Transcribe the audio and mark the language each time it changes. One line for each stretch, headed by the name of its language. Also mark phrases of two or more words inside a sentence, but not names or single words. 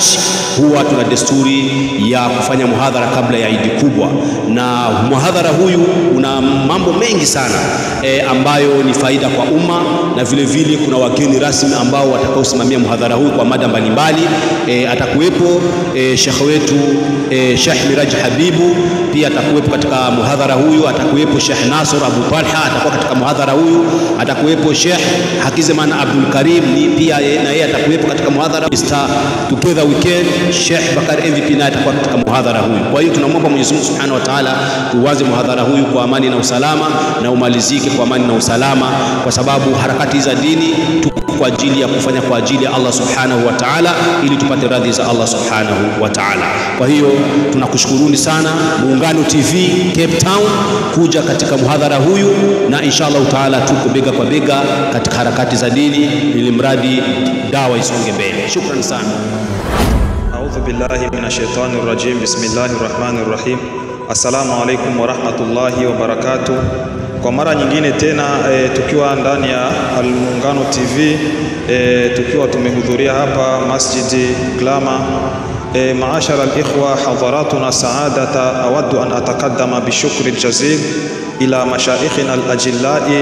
Swahili: Huwa tuna desturi ya kufanya muhadhara kabla ya Eid kubwa, na muhadhara huyu una mambo mengi sana ambayo ni faida kwa umma, na vile vile kuna wageni rasmi ambao watakaosimamia muhadhara huu kwa mada mbalimbali. Atakuwepo Sheikh wetu Sheikh Miraj Habibu, pia atakuwepo katika muhadhara huyu. Atakuwepo Sheikh Nasr Abu Talha, atakuwa katika muhadhara huyu. Atakuwepo Sheikh Hakizman Abdul Karim, ni pia na yeye atakuwepo katika muhadhara.
English: Mr. Together we can,
Swahili: Sheikh Bakar MVP naye atakuwa katika muhadhara huyu. Kwa hiyo tunamwomba Mwenyezi Mungu
Arabic: سبحانه وتعالى
Swahili: tuanze muhadhara huyu kwa amani na usalama, na umalizike kwa amani na usalama, kwa sababu harakati za dini tuko kwa ajili ya kufanya kwa ajili ya
Arabic: الله سبحانه وتعالى,
Swahili: ili tupate radhi za
Arabic: الله سبحانه وتعالى.
Swahili: Kwa hiyo tunakushukuruni sana Muungano TV Cape Town kuja katika muhadhara huyu, na
Arabic: إن شاء الله تعالى
Swahili: tuko bega kwa bega katika harakati za dini, ili mradi dawa isonge mbele. Shukrani sana.
Arabic: أعوذ بالله من الشيطان الرجيم. بسم الله الرحمن الرحيم. السلام عليكم ورحمة الله وبركاته.
Swahili: Kwa mara nyingine tena tukiwa ndani ya Al-Muungano TV, tukiwa tumehudhuria hapa Masjidi Glamour.
Arabic: معاشر الإخوة، حضراتنا السادة، أود أن أتقدم بالشكر الجزيل إلى مشايخنا الأجلاء.